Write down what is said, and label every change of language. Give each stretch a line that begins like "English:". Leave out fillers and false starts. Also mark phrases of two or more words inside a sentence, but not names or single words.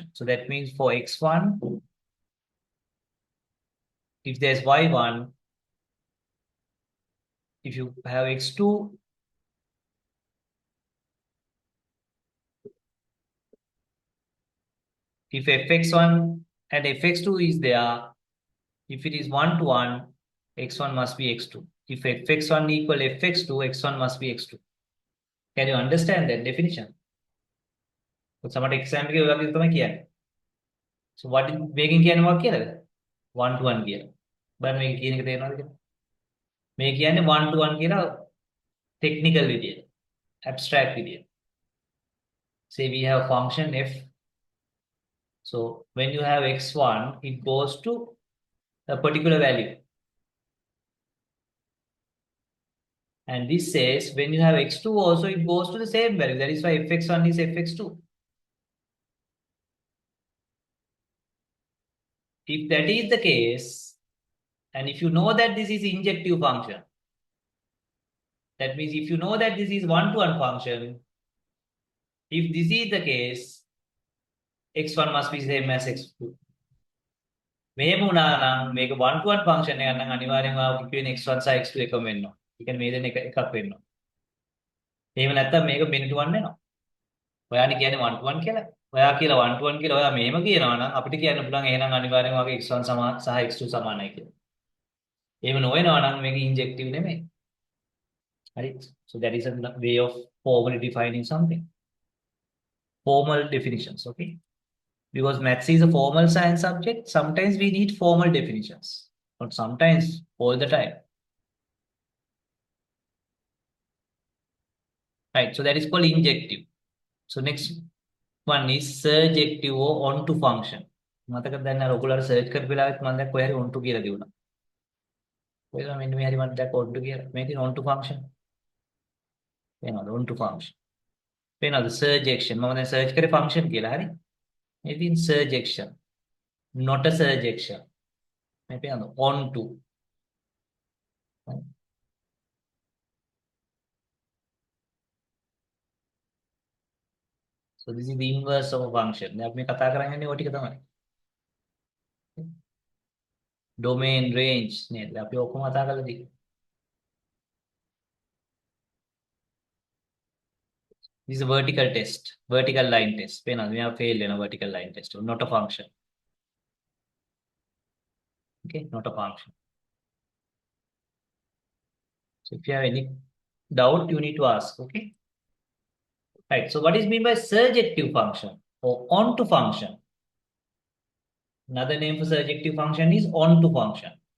English: So that means for x1, if there's y1, if you have x2, if fx1 and fx2 is there, if it is 1-to-1, x1 must be x2. If fx1 equal fx2, x1 must be x2. Can you understand that definition?
Sinhala: සමහර example එකේ ඔය වගේ තමයි කියන්නේ.
English: So what is
Sinhala: මේකෙන් කියන්නේ මොකක්ද කියලාද? 1-to-1 කියලා. බලන්න මේක කියන එක තේරෙනවද කියලා? මේ කියන්නේ 1-to-1 කියලා technical විදියට. Abstract විදියට.
English: Say we have function f. So when you have x1, it goes to a particular value. And this says when you have x2 also, it goes to the same value. That is why fx1 is fx2. If that is the case, and if you know that this is injective function, that means if you know that this is one-to-one function, if this is the case, x1 must be same as x2.
Sinhala: මෙහෙම වුණා නම් මේක 1-to-1 function එකක් නම් අනිවාර්යෙන්ම ආව කියන x1 සහ x2 එකම වෙන්න ඕන. ඒ කියන්නේ මේ දෙන්න එකක් වෙන්න ඕන. එහෙම නැත්නම් මේක many-to-one වෙනවා. ඔයානේ කියන්නේ 1-to-1 කියලා. ඔයා කියලා 1-to-1 කියලා ඔයා මෙහෙම කියනවා නම් අපිට කියන්න පුළුවන් එහෙනම් අනිවාර්යෙන්ම වගේ x1 සමාන සහ x2 සමානයි කියලා. එහෙම නොවෙනවා නම් මේක injective නෙමෙයි. හරි.
English: So that is a way of formally defining something. Formal definitions, okay? Because maths is a formal science subject, sometimes we need formal definitions. Not sometimes, all the time. Right, so that is called injective. So next one is surjective or onto function.
Sinhala: මතකද දැන් අර ඔයගොල්ලෝ සර්ච් කරපු වෙලාවෙත් මම දැන් කොහේ හරි onto කියලා දිනුනා. ඔයගොල්ලෝ මෙන්න මේ හරි මම දැන් onto කියලා. මේකේ
English: onto function.
Sinhala: වෙනවද
English: onto function?
Sinhala: පේනවද surjection මම දැන් search කරේ function කියලා හරි ඉතින්
English: surjection not a surjection
Sinhala: මේ පේනවද
English: on to so this is the inverse of a function
Sinhala: දැන් අපි මේ කතා කරන් යන්නේ ඔය ටික තමයි
English: domain range
Sinhala: නේද අපි ඔක්කොම කතා කරලා තියෙන්නේ
English: this is a vertical test vertical line test
Sinhala: පේනවද මෙයා fail වෙන
English: vertical line test not a function okay not a function so if you have any doubt you need to ask okay right so what is mean by surjective function or onto function another name for surjective function is onto function